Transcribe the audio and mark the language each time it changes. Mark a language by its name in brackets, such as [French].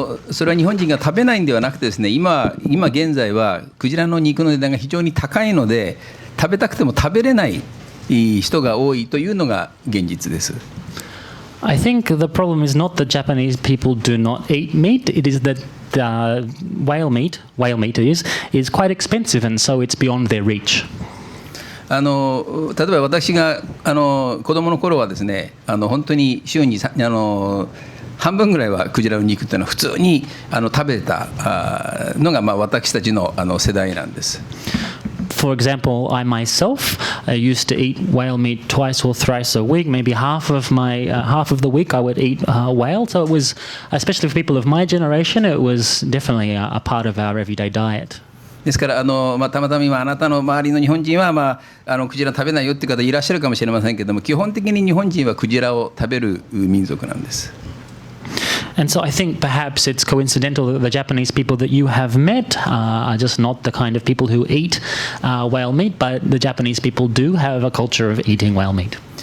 [Japanese] それは日本人が食べないんではなくてですね、今現在はクジラの肉の値段が非常に高いので食べたくても食べれない人が多いというのが現実です。 [English] I think the problem is not that Japanese people do not eat meat. It is that whale meat is quite expensive, and so it's beyond their reach. [Japanese] 例えば私が子供の頃はですね、本当に週に半分ぐらいはクジラの肉というのは普通に食べたのが私たちの世代なんです。 [English] For example, I myself used to eat whale meat twice or thrice a week. Maybe half of the week I would eat whale. So it was, especially for people of my generation, it was definitely a part of our everyday diet. [Japanese] ですからたまたま今あなたの周りの日本人は、クジラ食べないよっていう方いらっしゃるかもしれませんけども、基本的に日本人はクジラを食べる民族なんです。 [English] And so I think perhaps it's coincidental that the Japanese people that you have met are just not the kind of people who eat whale meat, but the Japanese people do have a culture of eating whale meat.